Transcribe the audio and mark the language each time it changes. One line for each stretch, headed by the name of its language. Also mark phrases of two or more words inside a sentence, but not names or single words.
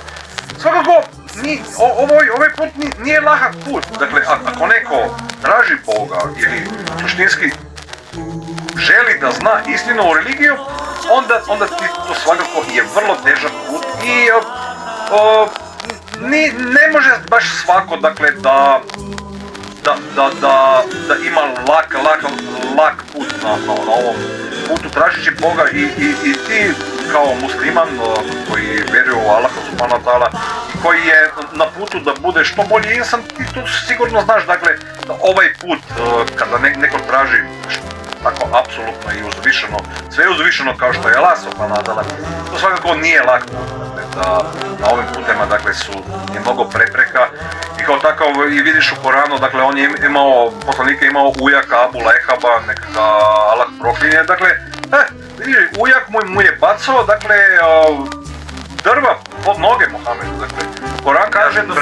Bosnian: Svakako, ovaj put nije lahak put, dakle, ako neko traži Boga ili suštinski želi da zna istinu o religiju, onda ti to svakako je vrlo težak put i ne može baš svako, dakle, da ima lak put na ovom putu tražeći Boga i ti kao musliman koji vjeruje u Allaha subhanahu wa ta'ala i koji je na putu da bude što bolji insan, ti to sigurno znaš, dakle, da ovaj put kada neko traži tako apsolutno i uzvišeno, sve uzvišeno kao što je
Arabic: الله سبحانه وتعالى,
Bosnian: to svakako nije lak put. Da na ovim putima, dakle, je mnogo prepreka i kao takav i vidiš u Koranu, dakle, on je imao, poslanik je imao ujaka Abu Lehaba, neka ga Allah proklinje, dakle, vidiš, ujak mu je bacao, dakle, drva pod noge Mohamedu, dakle, Koran kaže da...